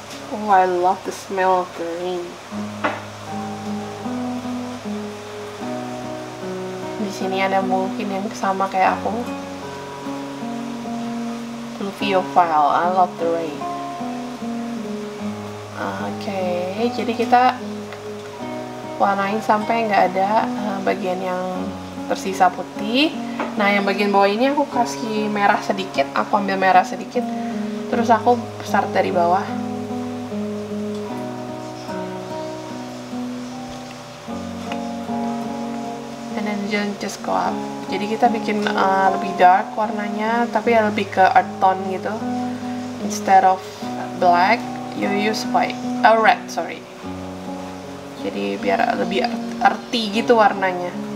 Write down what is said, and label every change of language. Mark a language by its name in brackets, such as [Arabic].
[English] Oh, I love the smell of the rain. [Indonesian] Di sini ada mungkin yang sama kayak aku. [English] Pluviophile, I love the rain. [Indonesian] Oke, jadi kita warnain sampai nggak ada bagian yang tersisa putih. Nah, yang bagian bawah ini aku kasih merah sedikit. Aku ambil merah sedikit, terus aku start dari bawah. [English] Just go up. [Indonesian] Jadi kita bikin lebih dark warnanya, tapi lebih ke earth tone gitu. [English] Instead of black, you use white, red, sorry. [Indonesian] Jadi biar lebih earthy gitu warnanya.